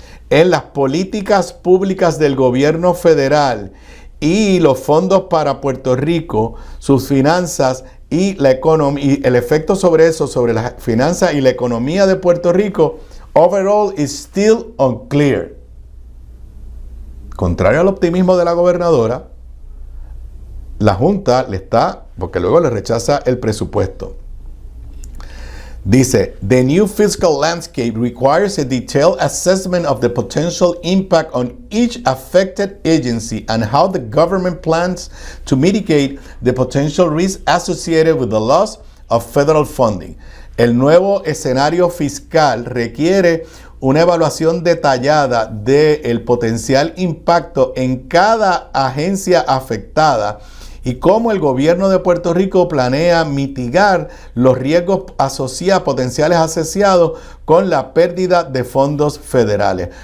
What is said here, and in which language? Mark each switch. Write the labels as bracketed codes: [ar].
[es] en las políticas públicas del gobierno federal y los fondos para Puerto Rico, sus finanzas y la economía, y el efecto sobre eso, sobre las finanzas y la economía de Puerto Rico, [en] overall is still unclear. [es] Contrario al optimismo de la gobernadora, la Junta le está, porque luego le rechaza el presupuesto. [en] Dice, the new fiscal landscape requires a detailed assessment of the potential impact on each affected agency and how the government plans to mitigate the potential risk associated with the loss of federal funding. [es] El nuevo escenario fiscal requiere una evaluación detallada del potencial impacto en cada agencia afectada y cómo el gobierno de Puerto Rico planea mitigar los riesgos potenciales asociados con la pérdida de fondos federales.